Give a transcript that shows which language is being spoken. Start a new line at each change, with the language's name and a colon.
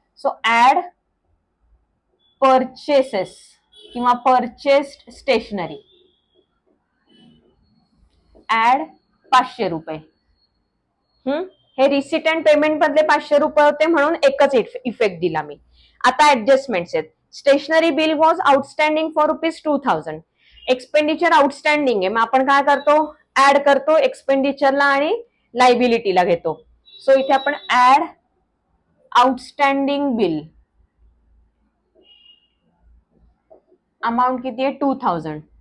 English: So add purchases किंवा purchased stationery, add 500 रुपये.
Marathi: हे रिसीट अँड पेमेंट मधले 500 रुपये होते म्हणून एकच इफेक्ट दिला मी. आता ऍडजस्टमेंट्स आहेत.
English: Stationery bill was outstanding for ₹2000.
Marathi: Expenditure outstanding आहे, मग आपण काय करतो, ऍड करतो एक्सपेंडिचरला आणि लायबिलिटीला घेतो. सो इथे आपण ऍड आउटस्टँडिंग बिल, अमाऊंट किती आहे 2000.